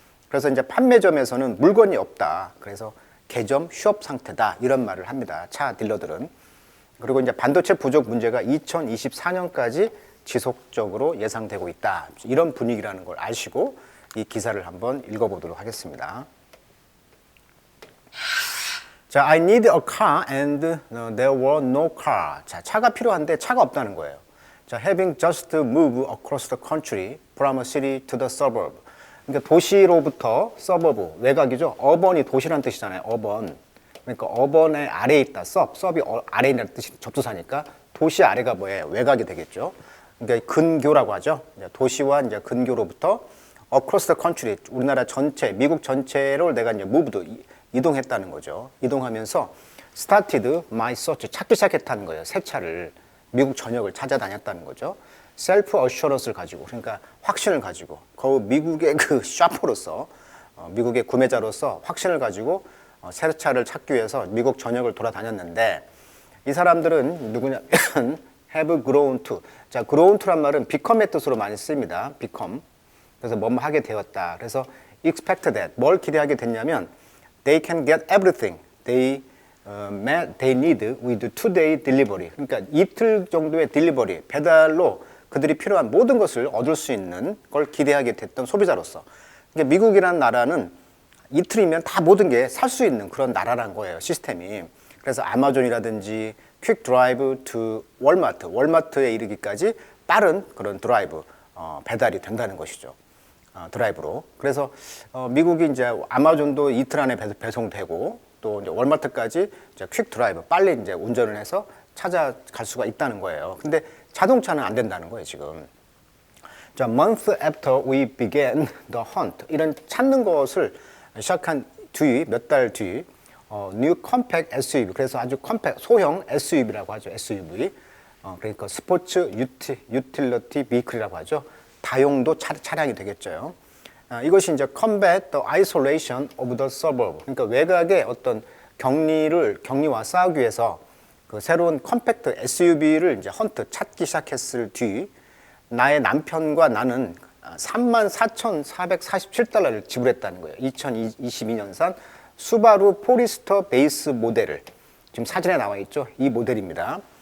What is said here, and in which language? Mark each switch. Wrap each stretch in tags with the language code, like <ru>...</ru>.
<ko>그래서 이제 판매점에서는 물건이 없다. 그래서 개점 휴업 상태다. 이런 말을 합니다. 차 딜러들은. 그리고 이제 반도체 부족 문제가 2024년까지 지속적으로 예상되고 있다. 이런 분위기라는 걸 아시고 이 기사를 한번 읽어보도록 하겠습니다.</ko> <en>자, I need a car and there were no car.</en> <ko>자, 차가 필요한데 차가 없다는 거예요.</ko> <en>자, having just moved across the country from a city to the suburb.</en> <ko>그러니까 도시로부터 서버브, 외곽이죠. 어번이 도시라는 뜻이잖아요. 어번. 그러니까 어번의 아래에 있다. 서브이 아래에 있다는 뜻이 접두사니까 도시 아래가 뭐예요? 외곽이 되겠죠. 그러니까 근교라고 하죠. 도시와 이제 근교로부터</ko> <en>across the country,</en> <ko>우리나라 전체, 미국 전체를 내가 이제 moved, 이동했다는 거죠. 이동하면서</ko> <en>started my search,</en> <ko>찾기 시작했다는 거예요. 새 차를, 미국 전역을 찾아다녔다는 거죠. 셀프 어슈런스를 가지고, 그러니까 확신을 가지고, 미국의 그 샤퍼로서, 미국의 구매자로서 확신을 가지고 새 차를 찾기 위해서 미국 전역을 돌아다녔는데, 이 사람들은 누구냐면</ko> <en>have grown to.</en> <ko>자,</ko> <en>grown to</en> <ko>란 말은 become의 뜻으로 많이 씁니다.</ko> <en>become.</en> <ko>그래서 뭐뭐 하게 되었다.</ko> <en>그래서 expect that.</en> <ko>뭘 기대하게 됐냐면</ko> <en>they can get everything they need with 2-day delivery.</en> <ko>그러니까 이틀 정도의 딜리버리, 배달로 그들이 필요한 모든 것을 얻을 수 있는 걸 기대하게 됐던 소비자로서. 그러니까 미국이라는 나라는 이틀이면 다 모든 게 살 수 있는 그런 나라란 거예요, 시스템이. 그래서 아마존이라든지 퀵 드라이브 투 월마트에 이르기까지 빠른 그런 드라이브, 배달이 된다는 것이죠. 드라이브로. 그래서 미국이 이제 아마존도 이틀 안에 배송되고, 또 이제 월마트까지 이제 퀵 드라이브, 빨리 이제 운전을 해서 찾아갈 수가 있다는 거예요. 근데 자동차는 안 된다는 거예요, 지금.</ko> <en>자, month after we began the hunt.</en> <ko>이런 찾는 것을 시작한 뒤, 몇 달 뒤,</ko> <en>new compact SUV.</en> <ko>그래서 아주 소형 SUV라고 하죠, SUV. 그러니까 스포츠 유틸리티 비클이라고 하죠. 다용도 차량이 되겠죠. 이것이 이제</ko> <en>combat the isolation of the suburb.</en> <ko>그러니까 외곽의 어떤 격리와 싸우기 위해서 그 새로운 컴팩트 SUV를 이제 찾기 시작했을 뒤 나의 남편과 나는 34,447달러를 지불했다는 거예요. 2022년산 수바루 포리스터 베이스 모델을 지금 사진에 나와 있죠. 이 모델입니다.</ko>